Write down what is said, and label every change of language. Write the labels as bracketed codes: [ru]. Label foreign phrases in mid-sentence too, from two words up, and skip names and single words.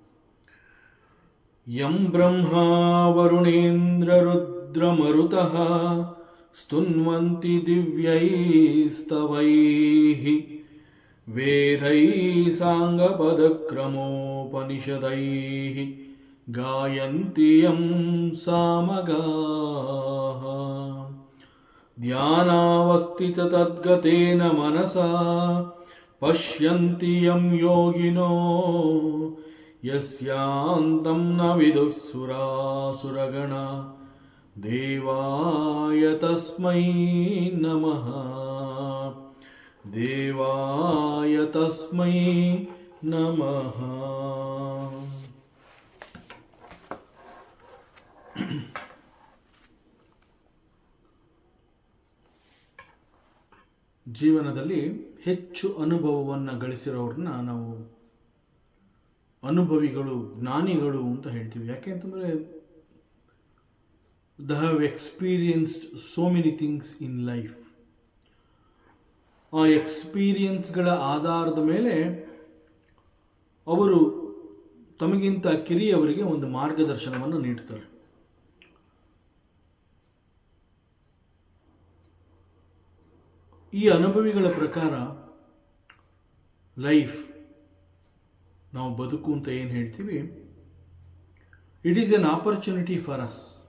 [sa] ಯಂ ಬ್ರಹ್ಮಾ ವರುಣೇಂದ್ರ ರುದ್ರಮರುತಃ ಸ್ತುನ್ವಂತಿ ದಿವ್ಯೈಸ್ತವೈಃ ವೇದೈಃ ಸಾಂಗಪದಕ್ರಮೋಪನಿಷದೈಃ ಗಾಯಂತಿ ಯಂ ಸಾಮಗಾಃ. ಧ್ಯಾನಾವಸ್ಥಿತತದ್ಗತೇನ ಮನಸಾ ಪಶ್ಯಂತಿ ಯಂ ಯೋಗಿನೋ ಯಸ್ಯಾಂತಂ ನ ವಿದುಃ ಸುರಾಸುರಗಣ ದೇವಾಯ ತಸ್ಮೈ ನಮಃ. ದೇವಾಯ ತಸ್ಮೈ ನಮಃ. [kn] ಜೀವನದಲ್ಲಿ ಹೆಚ್ಚು ಅನುಭವವನ್ನು ಗಳಿಸಿರೋರನ್ನ ನಾವು ಅನುಭವಿಗಳು, ಜ್ಞಾನಿಗಳು ಅಂತ ಹೇಳ್ತೀವಿ. ಯಾಕೆ ಅಂತಂದರೆ [en] they have experienced so many things in life. [kn] ಆ ಎಕ್ಸ್ಪೀರಿಯನ್ಸ್ಗಳ ಆಧಾರದ ಮೇಲೆ ಅವರು ತಮಗಿಂತ ಕಿರಿಯವರಿಗೆ ಒಂದು ಮಾರ್ಗದರ್ಶನವನ್ನು ನೀಡ್ತಾರೆ. ಈ ಅನುಭವಿಗಳ ಪ್ರಕಾರ ಲೈಫ್, ನಾವು ಬದುಕು ಅಂತ ಏನು ಹೇಳ್ತೀವಿ, [en] it is an opportunity for us.